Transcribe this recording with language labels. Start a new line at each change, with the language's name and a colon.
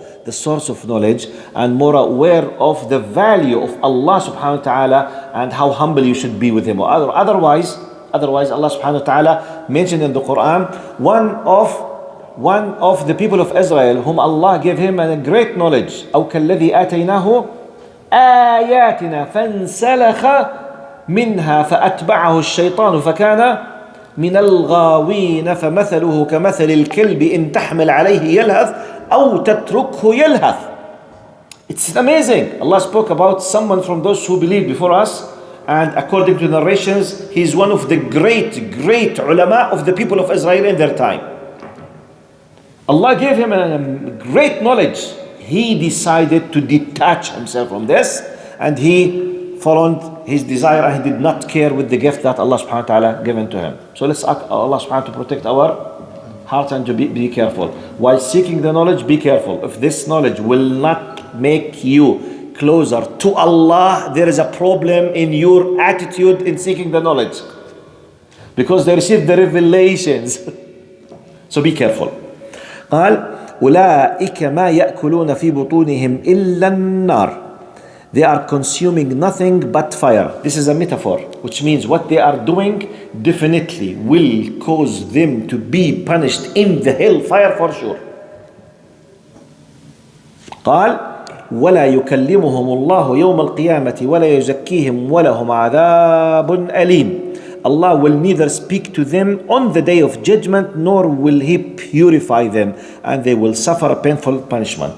English: the source of knowledge and more aware of the value of Allah subhanahu wa ta'ala and how humble you should be with Him. Otherwise, Allah subhanahu wa ta'ala mentioned in the Quran one of the people of Israel whom Allah gave him a great knowledge.
Arabic: أو كالذي آتيناه آياتنا فانسلخ منها فأتبعه الشيطان فكان من الغاوين فمثله كمثل الكلب إن تحمل عليه يلهث أو تتركه يلهث.
English: It's amazing. Allah spoke about someone from those who believed before us, and according to narrations, he is one of the great ulama of the people of Israel in their time. Allah gave him a great knowledge. He decided to detach himself from this, and he followed his desire, and he did not care with the gift that Allah subhanahu wa ta'ala given to him. So let's ask Allah subhanahu wa ta'ala to protect our heart and to be careful. While seeking the knowledge, be careful. If this knowledge will not make you closer to Allah, there is a problem in your attitude in seeking the knowledge. Because they received the revelations. So be careful.
Arabic: قال أولئك ما يأكلون في بطونهم إلا النار.
English: They are consuming nothing but fire. This is a metaphor, which means what they are doing definitely will cause them to be punished in the hellfire for sure.
Arabic: قال ولا يكلمهم الله يوم القيامة ولا يزكيهم ولهم عذاب أليم.
English: Allah will neither speak to them on the day of judgment, nor will He purify them, and they will suffer a painful punishment.